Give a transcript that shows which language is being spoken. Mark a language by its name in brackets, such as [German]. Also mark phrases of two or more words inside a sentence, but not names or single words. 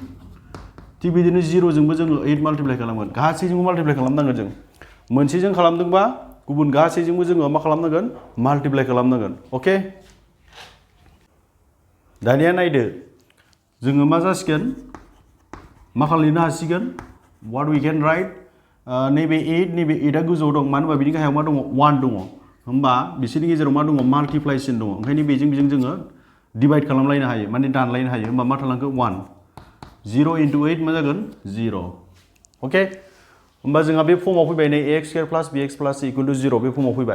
[Bodo] थिग बिदिनो 0 जोंबो जोङो 8 माल्टिप्लाइ खालामगोन। गासैजोंबो माल्टिप्लाइ खालामनांगोन जों। मोनसेजों खालामदोंबा गुबुन गासैजोंबो जोङो मा खालामनांगोन, माल्टिप्लाइ खालामनांगोन। ओके, दानिया नायदो जोङो मा जासिगोन, मा खालामनो हासिगोन, [English] what we can write, [Bodo] नैबे 8आ गोजौआव दं, मानो होनबा बिनि गाहायाव मा दङ, 1 दङ। होमबा बिसोरनि गेजेराव मा दङ, माल्टिप्लाइसिन दङ। ओंखायनो बेजों जोङो डिवाइड खालामलायनो हायो, माने दानलायनो हायो। होमबा मा थालांखो, 1। 0 × 8 मा जागोन, 0। ओके, होमबा जोंहा बे फर्माव फैबाय नै ax² + bx + c = 0 बे फर्माव फैबाय।